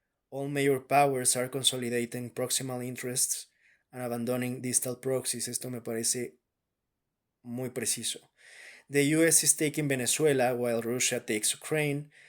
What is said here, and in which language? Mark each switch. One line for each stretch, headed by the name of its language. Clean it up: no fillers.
English: All major powers are consolidating proximal interests and abandoning distal proxies.
Spanish: Esto me parece muy preciso.
English: The US is taking Venezuela while Russia takes Ukraine.